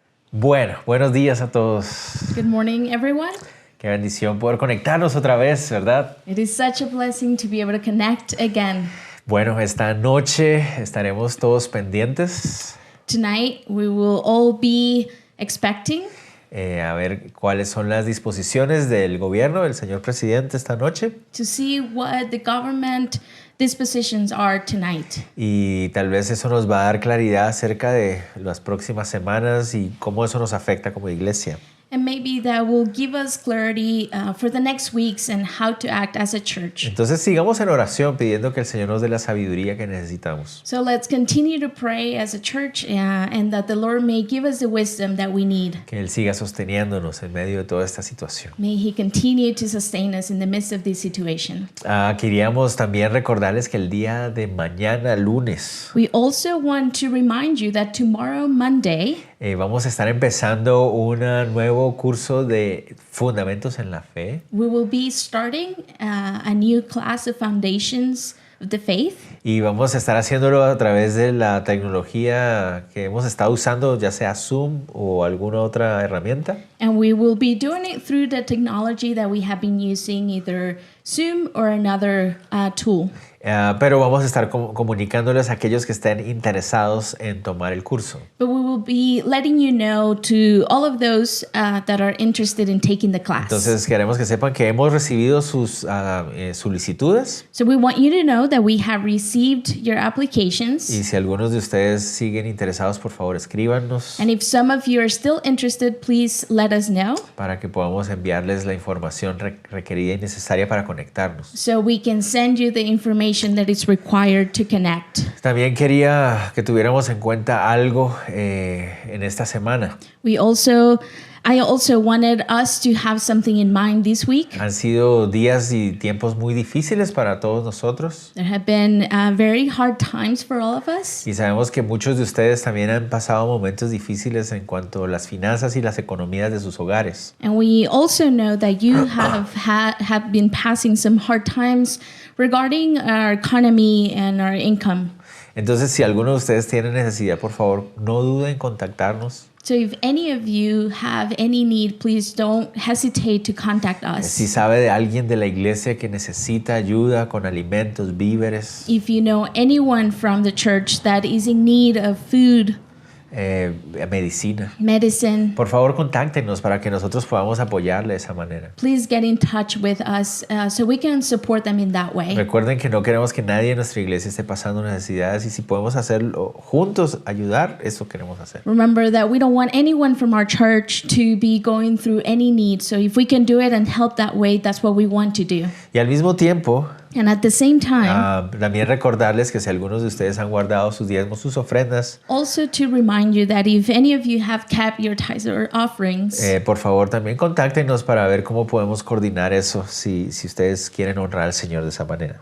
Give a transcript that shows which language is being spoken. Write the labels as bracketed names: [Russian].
[Spanish] Bueno, buenos días a todos. [English] Good morning, everyone. [Spanish] Qué bendición poder conectarnos otra vez, ¿verdad? [English] It is such a blessing to be able to connect again. [Spanish] Bueno, esta noche estaremos todos pendientes [English] Tonight, we will all be expecting [Spanish] a ver cuáles son las disposiciones del gobierno, del señor presidente esta noche. [English] to see what the government dispositions are tonight. [Spanish] Y tal vez eso nos va a dar claridad acerca de las próximas semanas y cómo eso nos afecta como iglesia. [English] And maybe that will give us clarity for the next weeks and how to act as a church. [Spanish] Entonces sigamos en oración pidiendo que el Señor nos dé la sabiduría que necesitamos. [English] So let's continue to pray as a church and that the Lord may give us the wisdom that we need. [Spanish] Que Él siga sosteniéndonos en medio de toda esta situación. [English] May He continue to sustain us in the midst of this situation. [Spanish] Queríamos también recordarles que el día de mañana, lunes, [English] We also want to remind you that tomorrow, Monday, [Spanish] vamos a estar empezando un nuevo curso de Fundamentos en la Fe. [English] we will be starting a new class of Foundations of the Faith. [Spanish] Y vamos a estar haciéndolo a través de la tecnología que hemos estado usando, ya sea Zoom o alguna otra herramienta. [English] And we will be doing it through the technology that we have been using, either Zoom or another tool. [Spanish] Pero vamos a estar comunicándoles a aquellos que estén interesados en tomar el curso. [English] But we will be letting you know to all of those that are interested in taking the class. [Spanish] Entonces queremos que sepan que hemos recibido sus solicitudes [English] So we want you to know that we have received your applications. [Spanish] y si algunos de ustedes siguen interesados, por favor escríbanos [English] And if some of you are still interested, please let us know [Spanish] para que podamos enviarles la información requerida y necesaria para conectarnos. [English] so we can send you the information that is required to connect. [Spanish] También quería que tuviéramos en cuenta algo en esta semana. [English] I also wanted us to have something in mind this week. [Spanish] Han sido días y tiempos muy difíciles para todos nosotros [English] There have been very hard times for all of us. [Spanish] y sabemos que muchos de ustedes también han pasado momentos difíciles en cuanto a las finanzas y las economías de sus hogares. [English] And we also know that you have been passing some hard times regarding our economy and our income. [Spanish] Entonces, si alguno de ustedes tiene necesidad, por favor, no duden en contactarnos. [English] So if any of you have any need, please don't hesitate to contact [Spanish] Si [English] us. [Spanish] sabe de alguien de la iglesia que necesita ayuda con alimentos, víveres, [English] If you know anyone from the church that is in need of food, [Spanish] medicina, [English] medicine, [Spanish] por favor, contáctenos para que nosotros podamos apoyarle de esa manera. [English] please get in touch with us so we can support them in that way. [Spanish] Recuerden que no queremos que nadie en nuestra iglesia esté pasando necesidades y si podemos hacerlo juntos, ayudar, eso queremos hacer. [English] Remember that we don't want anyone from our church to be going through any need. So if we can do it and help that way, that's what we want to do. [Spanish] Y al mismo tiempo, [English] And at the same time, [Spanish] también recordarles que si algunos de ustedes han guardado sus diezmos, sus ofrendas, [English] also to remind you that if any of you have kept your tithes or offerings, [Spanish] por favor también contáctenos para ver cómo podemos coordinar eso si ustedes quieren honrar al Señor de esa manera.